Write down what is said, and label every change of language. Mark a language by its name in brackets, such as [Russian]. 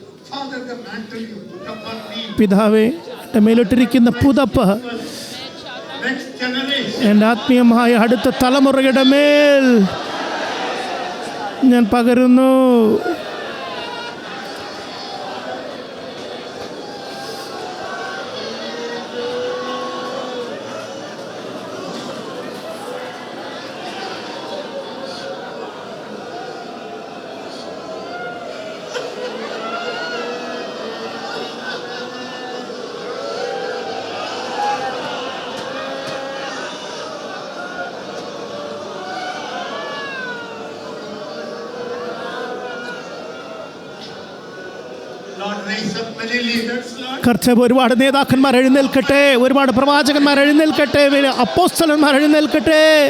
[English] Father, the mantle you put upon me, [Malayalam] പിതാവേ, എൻ്റെ മേലിട്ടിരിക്കുന്ന പുതപ്പ് [English] next generation, [Malayalam] എൻ്റെ ആത്മീയമായ അടുത്ത തലമുറയുടെ മേൽ ഞാൻ പകരുന്നു. [English] Lord, raise up many leaders, Lord. [Malayalam] കർത്താവ്, ഒരുപാട് നേതാക്കന്മാർ എഴുന്നേൽക്കട്ടെ, ഒരുപാട് പ്രവാചകന്മാർ എഴുന്നേൽക്കട്ടെ, അപ്പോസ്തലന്മാർ എഴുന്നേൽക്കട്ടെ.